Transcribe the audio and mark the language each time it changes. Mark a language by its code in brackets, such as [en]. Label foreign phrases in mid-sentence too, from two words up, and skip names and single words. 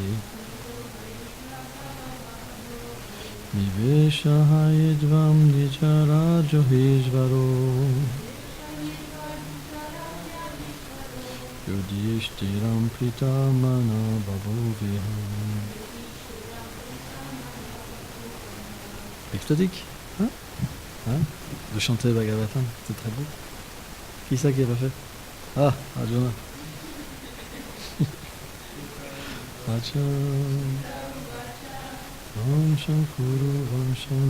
[sa] Niveshayidvam nijarajo hizvaro Yudhishtiram pritamano babhuvaha. [fr] Extatique, hein? De chanter Bhagavatam, c'est très beau. Qui ça qui a pas fait? Ah, Arjuna. Acha. [sa] Om Shankuru